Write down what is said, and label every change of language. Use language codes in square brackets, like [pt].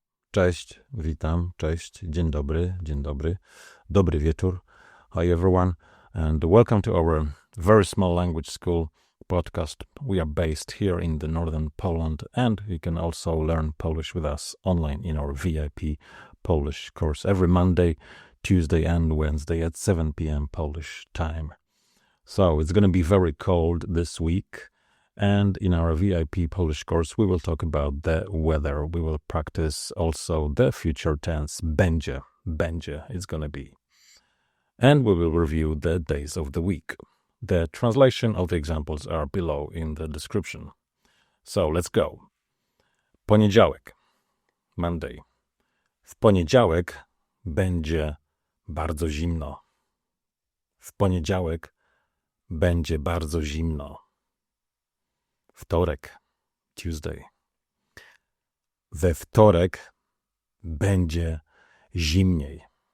[pl] Cześć, witam, cześć, dzień dobry, dobry wieczór. [en] Hi everyone, and welcome to our very small language school podcast. We are based here in the northern Poland, and you can also learn Polish with us online in our VIP Polish course every Monday, Tuesday, and Wednesday at 7 p.m. Polish time. So it's going to be very cold this week. And in our VIP Polish course, we will talk about the weather. We will practice also the future tense będzie it's going to be. And we will review the days of the week. The translation of the examples are below in the description. So let's go. Poniedziałek, Monday. [pl] W poniedziałek będzie bardzo zimno. W poniedziałek będzie bardzo zimno. Wtorek, Tuesday. We wtorek będzie zimniej.